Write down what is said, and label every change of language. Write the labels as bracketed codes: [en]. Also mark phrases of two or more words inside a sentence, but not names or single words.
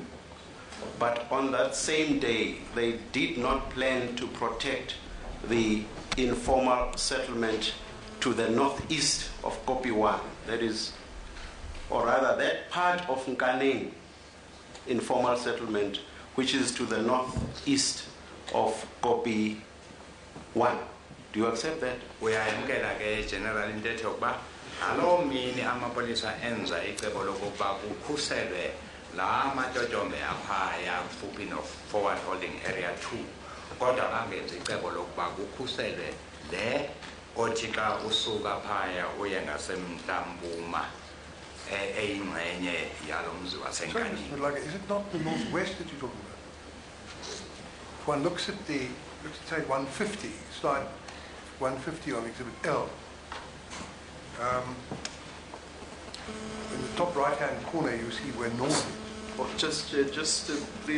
[en] But on that same day, they did not plan to protect the informal settlement to the northeast of Kopi 1. That is, or rather, that part of Nkaneng informal settlement, which is to the northeast of Kopi 1. Do you accept that? [xh] Uyayamkela ke General intetho yokuba ngaloo mini amapolisa enza icebo lokuba kukhuselwe la matyotyombe aphaya kufuphi no-Forward Holding Area 2 kodwa bangenza icebo lokuba kukhuselwe le othi xa usuka phaya uye ngasemntla-mpuma eyingxenye yalo mzi waseNkanini. [en] Is it not the northwest that you're talking about? If one looks at say 150, slide 150 on exhibit L. In the top right-hand corner, you see where north is. Oh, just please.